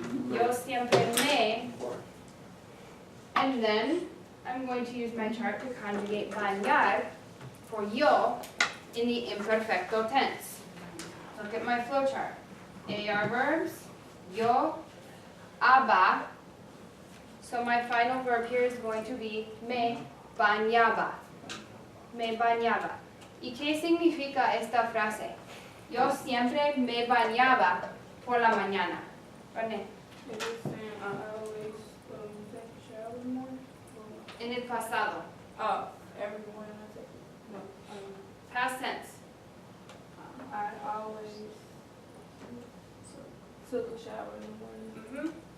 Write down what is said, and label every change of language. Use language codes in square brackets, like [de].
[es] Yo siempre me. [en] And then I'm going to use my chart to conjugate bañar for yo in the imperfecto tense. Look at my flowchart. AR verbs, yo, aba. So my final verb here is going to be [es] me bañaba. Me bañaba. ¿Y qué significa esta frase? Yo siempre me bañaba por la mañana. René. [en] It is saying I always take a shower in the morning. [es] En el pasado. [en] Oh, every morning I take. No, Past tense. I always took a shower in the morning.